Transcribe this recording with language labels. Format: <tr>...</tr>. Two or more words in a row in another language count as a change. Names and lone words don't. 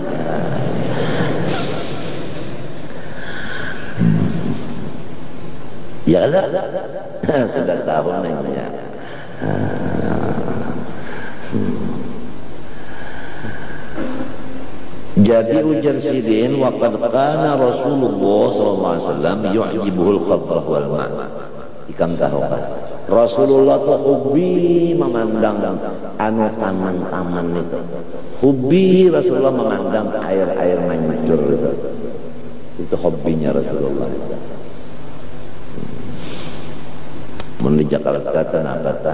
<bjn>Ya lah, sudah tahu namanya. Jadi ujar Sidin,</bjn> <ar>وقد كان رسول الله صلى الله عليه وسلم يعجبه الخضرة والماء'.</ar> <bjn>Ikam tahu kan? Rasulullah tuh hobi memandang anu taman-taman itu. Hobi Rasulullah memandang air-air mancur itu. Itu hobinya Rasulullah. Di Jakarta apa ta?</bjn>